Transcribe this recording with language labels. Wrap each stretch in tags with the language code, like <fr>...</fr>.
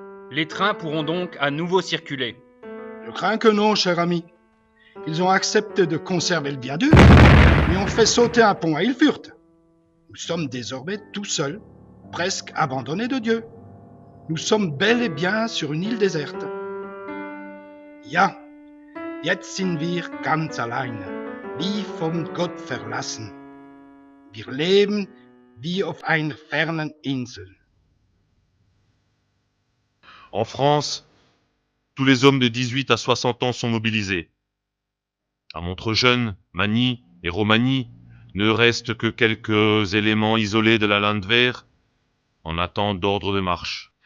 <fr>Les trains pourront donc à nouveau circuler. Je crains que non, cher ami. Ils ont accepté de conserver le viaduc, mais ont fait sauter un pont à Ilfurt. Nous sommes désormais tout seuls, presque abandonnés de Dieu. Nous sommes bel et bien sur une île déserte.</fr> <de>Ja, jetzt sind wir ganz allein, wie von Gott verlassen. Wir leben wie auf einer fernen Insel.</de> <fr>En France, tous les hommes de 18 à 60 ans sont mobilisés. À Montrejeunes, Magny et Romagny, ne restent que quelques éléments isolés de la Landwehr en attente d'ordre de marche.</fr>